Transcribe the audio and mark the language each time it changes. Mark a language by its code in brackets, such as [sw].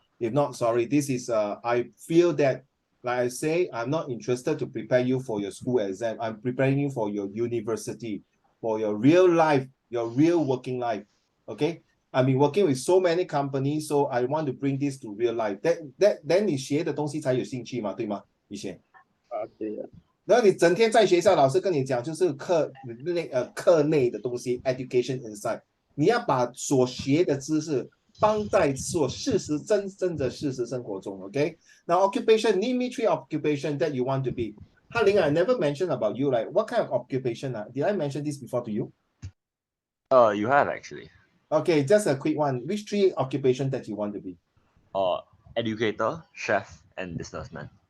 [en] If not, sorry, this is, I feel that, like I say, I'm not interested to prepare you for your school exam. I'm preparing you for your university, for your real life, your real working life, okay? I've been working with so many companies, so I want to bring this to real life. Then [zh] 你学的东西才有兴趣嘛，对吗？以前。对的。然后你整天在学校，老师跟你讲就是课内的东西 ， [en] education inside， [zh] 你要把所学的知识放在真正的事实生活中 ，OK？ [en] Now occupation, name me 3 occupation that you want to be. 哈林 I never mentioned about you, like what kind of occupation? Did I mention this before to you? You have actually. Okay, just a quick one. Which 3 occupation that you want to be? Educator, chef, and businessman.